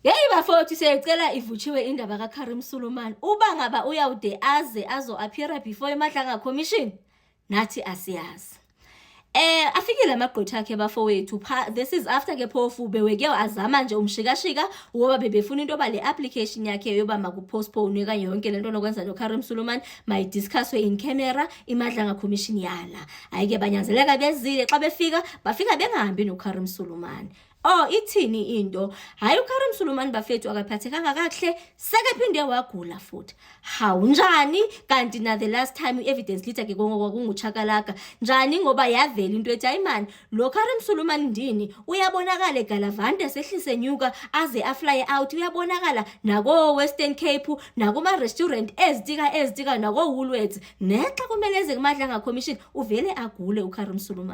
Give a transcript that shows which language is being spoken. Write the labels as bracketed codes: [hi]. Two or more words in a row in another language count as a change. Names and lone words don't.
[xh] bafowethu siyayicela ivutshiwe indaba kaKarim Sulumane. Uba ngaba uyawude azo- [en] appeara before [xh] iMadlanga Commission, nathi asiyazi. Afikile amagqwetha akhe bafowethu. [en] This is after [xh] ke phofu beweke azama nje umshikashika ngoba bebefuna into yoba le application yakhe yoba makupostpone kanye yonke lento nokwenza noKarim Sulumane mayidiscusswe [en] in camera [xh] iMadlanga Commission yala. Ayike banyanzeleka bezile xa bafika bengahambi noKarim Sulumane. Ithini into? Hayi uKarim Sulumane bafethu akaphathekanga kahle, sekephinde wagula futhi. Njani? Kanti na [en] the last time [xh] i- [en] evidence leader [xh] ke kunguChakalaka. Njani ngoba yavela into ethi hayi man, lo Karim Sulumane ndini uyabonakala eGalavante sehlise nyuka aze [en] afly out, [xh] uyabonakala nako Western Cape, nakuma restaurant ezitika nako Woolworths. Nexa kumele eze kuMadlanga Commission uvele agule uKarim Sulumane.